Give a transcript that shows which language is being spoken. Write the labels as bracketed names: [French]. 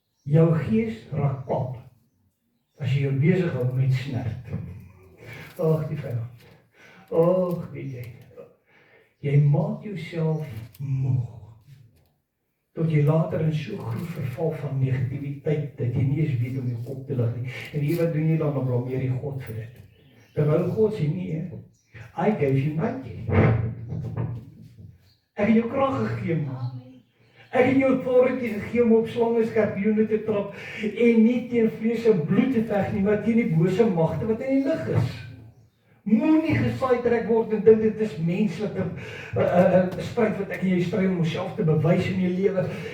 [Afrikaans] Jou gees raak pap as jy jou besig hou met snert. Ag, die vyand. Ag, weet jy. Jy maak jouself moeg. Tot jy later in so groot verval van negativiteit, dat jy nie eens weet om jou kop te lig nie. En hier wat doen jy dan blameer jy God vir dit? Terwyl God sê nee, [English] I gave you might. [Afrikaans] Ek het jou krag gegee, man. Ek het jou authority gegee om op slange en skorpioene te trap en nie teen vlees en bloed te veg nie, maar teen die bose magte wat in die lig is. Moenie gesaaitrek word en dink dit is menslike stryd wat ek en jy stry om onsself te bewys in jou lewe.